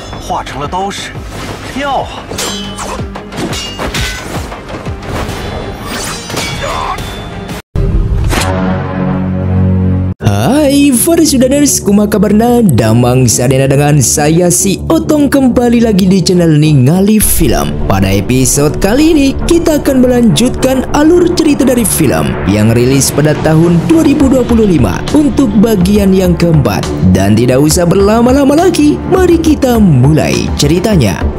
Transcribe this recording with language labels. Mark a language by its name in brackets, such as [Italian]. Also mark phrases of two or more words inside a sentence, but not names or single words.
[Chinese] 化成了刀使，跳啊！ [Sundanese] Hai para Sudaners, kumaha kabarna? Damang sadena [Indonesian] dengan saya si Otong kembali lagi di channel Ningali Film. Pada episode kali ini kita akan melanjutkan alur cerita dari film yang rilis pada tahun 2025 untuk bagian yang keempat. Dan tidak usah berlama-lama lagi, mari kita mulai ceritanya.